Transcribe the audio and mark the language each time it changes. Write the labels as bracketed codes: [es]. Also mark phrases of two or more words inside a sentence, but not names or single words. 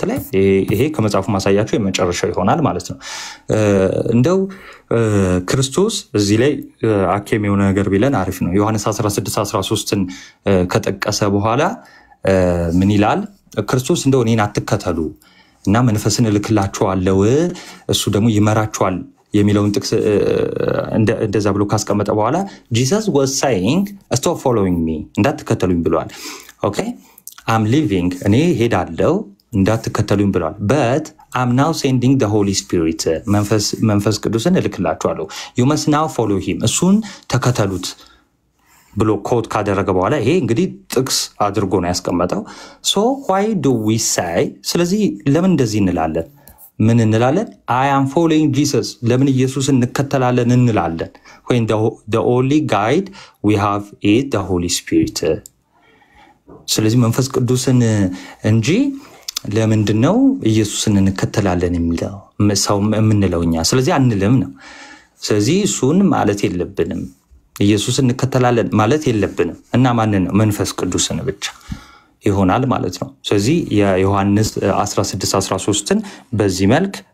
[am] ላይ ይሄ ከመጽሐፉ ማሳያችሁ የመጨረሻው ይሆናል ማለት ነው እንደው ክርስቶስ እዚህ ላይ አኬም የሆነ ነገር ቢለን አሪፍ ነው ዮሐንስ 16:13ን ከጠቀሰ በኋላ ምን ይላል ክርስቶስ እንደው እኔን አትከተሉ እና መንፈስን እልክላችኋለሁ እሱ ደግሞ ይመራችኋል የሚለውን ጥቅስ እንደዛ ብሎ ካስቀመጠ በኋላ [en] Jesus was saying stop following me [am] እንዳትከተሉኝ ብሏል [en] ኦኬ I'm leaving [am] እኔ ሄዳለሁ እንዳትከተሉኝ ብሏል [en] but I'm now sending the Holy Spirit [am] መንፈስ ቅዱስን እልክላችኋለሁ [en] you must now follow him [am] እሱን ተከተሉት ብሎ ኮድ ካደረገ በኋላ ይሄ እንግዲህ ጥቅስ አድርጎ ነው ያስቀመጠው [en] so why do we say [am] ስለዚህ ለምን እንደዚህ እንላለን ምን እንላለን [en] I am following Jesus [am] ለምን ኢየሱስን እንከተላለን እንላለን [en] when the only guide we have is the Holy Spirit [am] ስለዚህ መንፈስ ቅዱስን እንጂ ለምንድነው ኢየሱስን እንከተላለን የሚለው ሰው የምንለውኛ ስለዚህ አንልም ነው ስለዚህ እሱን ማለት የለብንም ኢየሱስን እንከተላለን ማለት የለብንም እና ማንን መንፈስ ቅዱስን ብቻ ይሆናል ማለት ነው ስለዚህ የዮሐንስ 16:13ን በዚህ መልክ